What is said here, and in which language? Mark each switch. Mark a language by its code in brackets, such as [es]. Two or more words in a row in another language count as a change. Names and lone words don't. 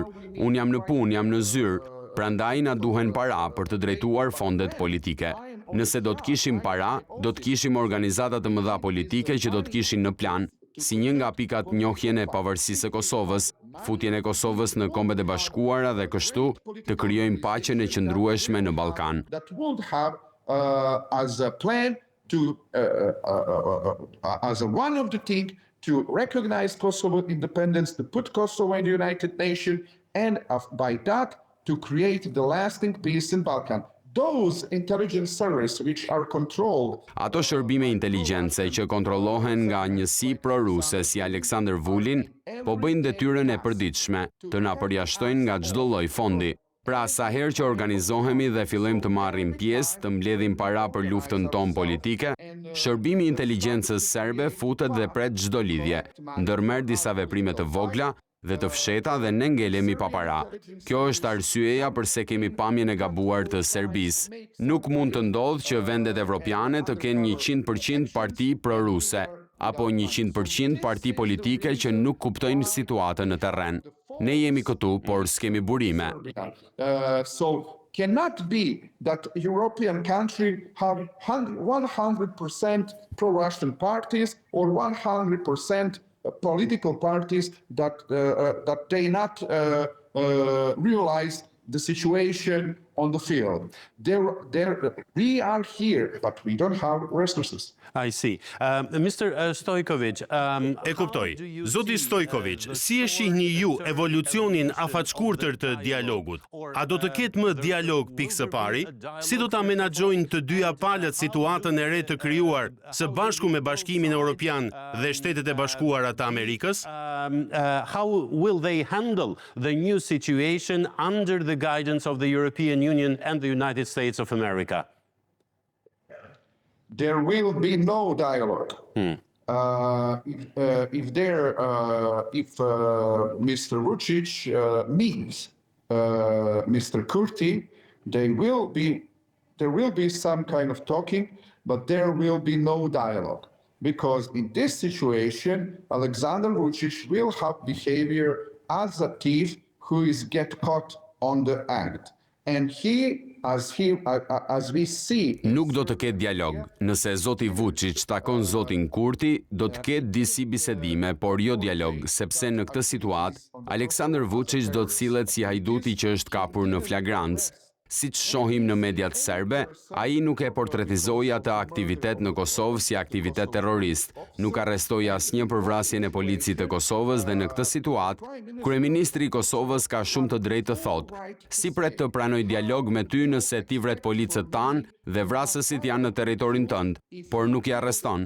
[sq] Unë jam në punë, jam në zyrë, prandaj na duhen para për të drejtuar fondet politike. Nëse do të kishim para, do të kishim organizata të mëdha politike që do të kishin në plan, si një nga pikat njohjen e pavarësisë së Kosovës, futjen e Kosovës në Kombet e Bashkuara dhe kështu të krijojmë paqen e qëndrueshme në Ballkan. [en] That would have as a plan to as one of the things to recognize Kosovo independence, to put Kosovo in the United Nations, and by that to create the lasting peace in Balkan. Those intelligence services which are controlled. [sq] Ato shërbime inteligjence që kontrollohen nga njësi pro-ruse si Aleksandr Vulin, po bëjnë detyrën e përditshme të na përjashtojnë nga çdo lloj fondi. Pra sa herë që organizohemi dhe fillojmë të marrim pjesë, të mbledhim para për luftën tonë politike, shërbimi i inteligjencës serbe futet dhe pret çdo lidhje, ndërmerr disa veprime të vogla dhe të fsheta dhe ne ngelemi pa para. Kjo është arsyeja pse kemi pamjen e gabuar të Serbisë. Nuk mund të ndodhë që vendet evropiane të kenë 100% parti proruse, apo 100% parti politike që nuk kuptojnë situatën në terren. Ne jemi këtu, por s'kemi burime. [en] So cannot be that European countries have 100% pro-Russian parties or 100% political parties that they not realize the situation on the field. We are here, but we don't have resources. I see. Mr. Stojkovic, [sq] E kuptoj. Zoti Stojkovic, si e shihni ju evolucionin afatshkurtër të dialogut? A do të ketë më dialog pikë së pari? Si do ta menaxhojnë të dyja palët situatën e re të krijuar së bashku me Bashkimin Evropian dhe Shtetet e Bashkuara të Amerikës? [en] how will they handle the new situation under the guidance of the European Union and the United States of America? There will be no dialogue. If Mr. Vuçić meets Mr. Kurti, there will be some kind of talking, but there will be no dialogue. Because in this situation, Alexander Vuçić will have behavior as a thief who is get caught on the act. And as we see... [sq] Nuk do të ketë dialog. Nëse zoti Vučić takon zotin Kurti, do të ketë disi bisedime, por jo dialog, sepse në këtë situatë, Aleksandar Vučić do të sillet si hajduti që është kapur në flagrancë. Siç shohim në mediat serbe, ai nuk e portretizoi atë aktivitet në Kosovë si aktivitet terrorist, nuk arrestoi asnjë për vrasjen e policisë të Kosovës dhe në këtë situatë, kryeministri i Kosovës ka shumë të drejtë të thotë: si pret të pranoj dialog me ty nëse ti vret policët tanë dhe vrasësit janë në territorin tënd, por nuk i arreston?